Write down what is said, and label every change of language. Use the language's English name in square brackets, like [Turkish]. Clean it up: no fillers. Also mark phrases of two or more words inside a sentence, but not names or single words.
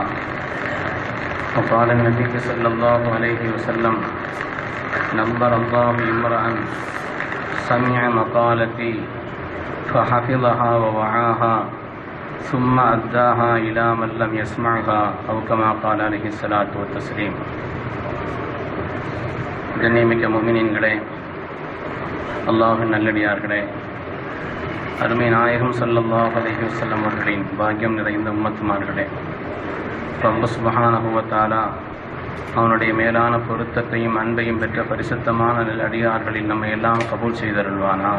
[Arabic] وقال النبي صلى الله عليه وسلم: نبر الله امرأ سمع مقالتي فحفظها ووعاها ثم أداها إلى من لم يسمعها أو كما قال عليه الصلاة والتسليم. [Tamil] கண்ணியமிக்க முஃமினீன்களே, அல்லாஹ்வின் நல்லடியார்களே, அருமை நாயகம் [Arabic] صلى الله عليه وسلم [Tamil] அவர்களின் பாக்கியம் நிறைந்த உம்மத்துமார்களே, [Arabic] رب سبحانه و تعالى [Tamil] அவனுடைய மேலான பொருத்தத்தையும் அன்பையும் பெற்ற பரிசுத்தமான அடியார்களில் நம்மை எல்லாம் கபூல் செய்தருள்வானாக.